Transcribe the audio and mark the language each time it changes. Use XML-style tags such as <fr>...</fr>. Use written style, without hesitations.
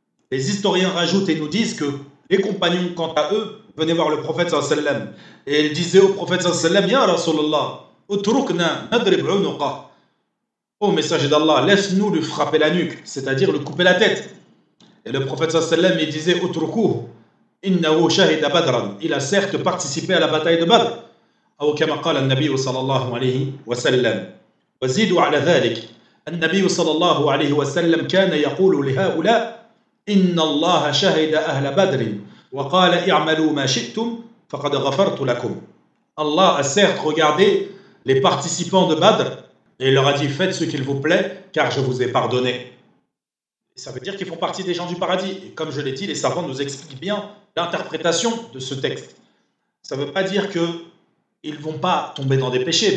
<fr>Les historiens rajoutent et nous disent que les compagnons, quant à eux, venaient voir le prophète sallallahu alayhi wa sallam et ils disaient au prophète sallallahu alayhi wa sallam,</fr> <ar>Ya Rasulallah, utrukna nadrib unuqa.</ar> <fr>Ô messager d'Allah, laisse-nous lui frapper la nuque, c'est-à-dire lui couper la tête. Et le prophète sallallahu alayhi wa sallam il disait,</fr> <ar>utrukuh, innahu shahida badran.</ar> <fr>Il a certes participé à la bataille de Badr.</fr> <ar>أو كما قال النبي صلى الله عليه وسلم وزيدوا على ذلك النبي صلى الله عليه وسلم كان يقول لهؤلاء إن الله شهد أهل بدر وقال اعملوا ما شئتم فقد غفرت لكم.</ar> <fr>Allah a certes regardé les participants de Badr et il leur a dit faites ce qu'il vous plaît car je vous ai pardonné. Et ça veut dire qu'ils font partie des gens du paradis. Et comme je l'ai dit, les savants nous expliquent bien l'interprétation de ce texte. Ça ne veut pas dire qu'ils ne vont pas tomber dans des péchés.</fr>